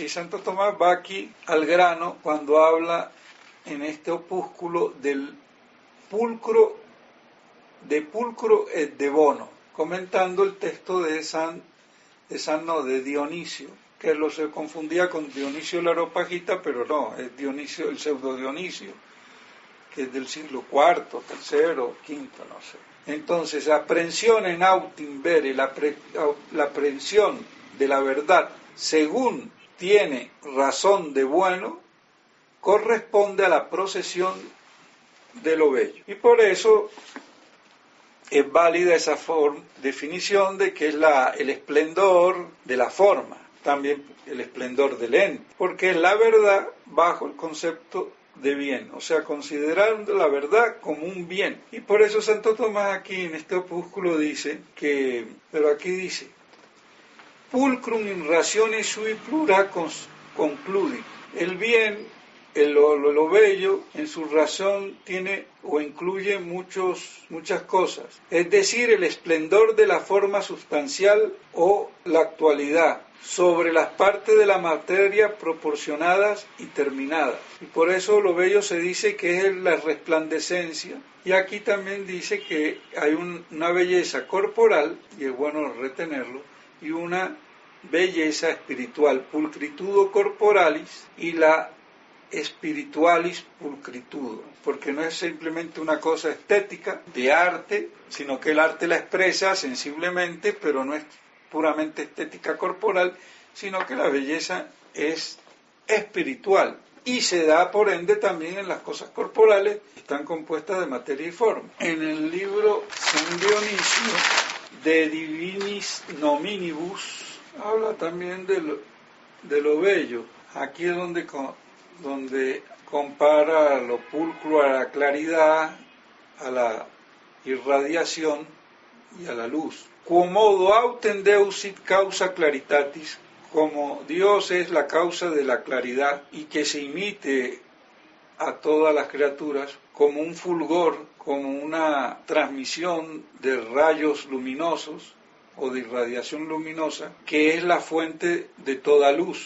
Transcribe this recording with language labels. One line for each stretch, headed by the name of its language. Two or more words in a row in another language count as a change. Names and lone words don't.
Spanish: Y Santo Tomás va aquí al grano cuando habla en este opúsculo del
Latin: pulcro et de bono,
Spanish: comentando el texto de Dionisio, que lo se confundía con Dionisio el Areopagita, pero no, es Dionisio, el pseudo Dionisio, que es del siglo IV, III, V, no sé.
Latin: Entonces, aprehensión en autem vere,
Spanish: la aprehensión de la verdad, según tiene razón de bueno, corresponde a la procesión de lo bello. Y por eso es válida esa definición de que es el esplendor de la forma, también el esplendor del ente, porque es la verdad bajo el concepto de bien, o sea, considerando la verdad como un bien. Y por eso Santo Tomás aquí en este opúsculo dice que, pero aquí dice,
Latin: pulcrum in ratione sui plura concludit.
Spanish: El bien, lo bello, en su razón tiene o incluye muchas cosas. Es decir, el esplendor de la forma sustancial o la actualidad sobre las partes de la materia proporcionadas y terminadas. Y por eso lo bello se dice que es la resplandecencia. Y aquí también dice que hay una belleza corporal, y es bueno retenerlo, y una belleza espiritual,
Latin: pulcritudo corporalis, y la spiritualis pulcritudo,
Spanish: porque no es simplemente una cosa estética de arte, sino que el arte la expresa sensiblemente, pero no es puramente estética corporal, sino que la belleza es espiritual y se da por ende también en las cosas corporales que están compuestas de materia y forma. En el libro San Dionisio de Divinis Nominibus habla también de lo bello. Aquí es donde compara lo pulcro a la claridad, a la irradiación y a la luz.
Latin: Quomodo autem Deus sit causa claritatis,
Spanish: como Dios es la causa de la claridad y que se imite a todas las criaturas como un fulgor, como una transmisión de rayos luminosos o de irradiación luminosa, que es la fuente de toda luz.